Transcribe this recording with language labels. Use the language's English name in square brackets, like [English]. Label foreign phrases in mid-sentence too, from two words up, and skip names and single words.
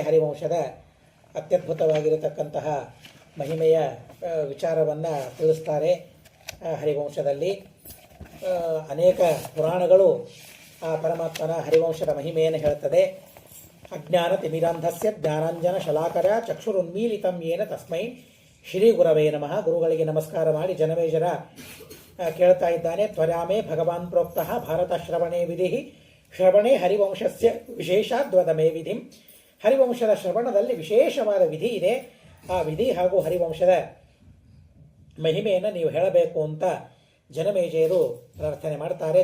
[Kannada] ಹರಿವಂಶದ ಅತ್ಯದ್ಭುತವಾಗಿರತಕ್ಕಂತಹ ಮಹಿಮೆಯ ವಿಚಾರವನ್ನು ತಿಳಿಸ್ತಾರೆ. ಹರಿವಂಶದಲ್ಲಿ ಅನೇಕ ಪುರಾಣಗಳು ಆ ಪರಮಾತ್ಮನ ಹರಿವಂಶದ ಮಹಿಮೆಯನ್ನು ಹೇಳ್ತದೆ. [Sanskrit] ಅಜ್ಞಾನ ತಿಮಿರಾಂಧಸ್ಯ ಜ್ಞಾನಾಂಜನ ಶಲಾಕರ ಚಕ್ಷುರುನ್ಮೀಲಿತಂ ಯೇನ ತಸ್ಮೈ ಶ್ರೀ ಗುರವೇ ನಮಃ. [Kannada] ಗುರುಗಳಿಗೆ ನಮಸ್ಕಾರ ಮಾಡಿ ಜನಮೇಜರ ಕೇಳ್ತಾ ಇದ್ದಾನೆ. [Sanskrit] ತ್ವರಾಮೇ ಭಗವಾನ್ ಪ್ರೋಕ್ತಃ ಭಾರತ ಶ್ರವಣೇ ವಿಧಿ, ಶ್ರವಣೇ ಹರಿವಂಶಸ್ಯ ವಿಶೇಷಾದ್ವದಮೇ ವಿಧಿಂ. [Kannada] ಹರಿವಂಶದ ಶ್ರವಣದಲ್ಲಿ ವಿಶೇಷವಾದ ವಿಧಿ ಇದೆ. ಆ ವಿಧಿ ಹಾಗೂ ಹರಿವಂಶದ ಮಹಿಮೆಯನ್ನು ನೀವು ಹೇಳಬೇಕು ಅಂತ ಜನಮೇಜಯರು ಪ್ರಾರ್ಥನೆ ಮಾಡ್ತಾರೆ.